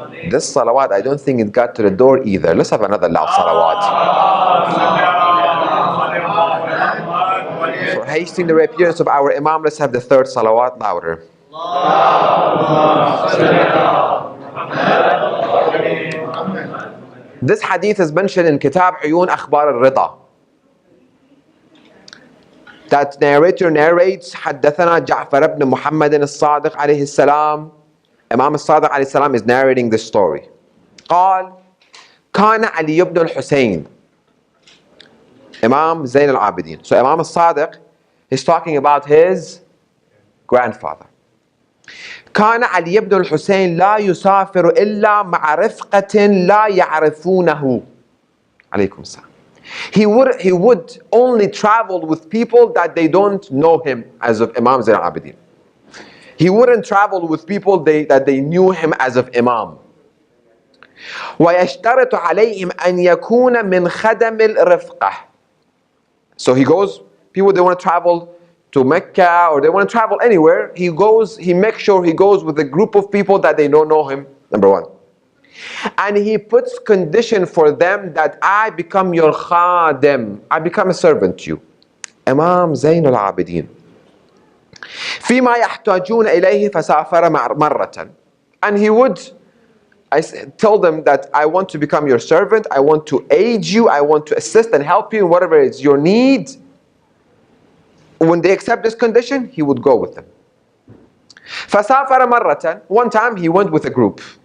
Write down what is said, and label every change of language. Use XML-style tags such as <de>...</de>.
<en>This salawat, I don't think it got to the door either. Let's have another loud salawat. For hastening the reappearance of our Imam, let's have the third salawat louder. This hadith is mentioned in Kitab Uyun Akhbar al-Rida. That narrator narrates,</en> <ar>حدثنا جعفر بن محمد الصادق عليه السلام.</ar> <en>Imam al-Sadiq عليه السلام is narrating this story.</en> <ar>قال كان علي بن الحسين. Imam Zain al-Abidin.</ar> <en>So Imam al-Sadiq is talking about his grandfather.</en> <ar>كان علي بن الحسين لا يسافر إلا مع رفقة لا يعرفونه. عليكم السلام.</ar> <en>He would only travel with people that they don't know him as of Imam Zain al-Abidin. He wouldn't travel with people that they knew him as of Imam.</en> <ar>ويشترط عليهم أن يكون من خدم الرفقة.</ar> <en>So he goes, people they want to travel to Mecca or they want to travel anywhere, he makes sure he goes with a group of people that they don't know him, number one. And he puts condition for them that I become your khadim, I become a servant to you. Imam Zain al-Abidin.</en> <ar>فيما يحتاجون إليه فسافر مرة.</ar> <en>And he would tell them that I want to become your servant, I want to aid you, I want to assist and help you in whatever is your need. When they accept this condition, he would go with them.</en> <ar>فسافر مرة.</ar> <en>One time he went with a group.</en>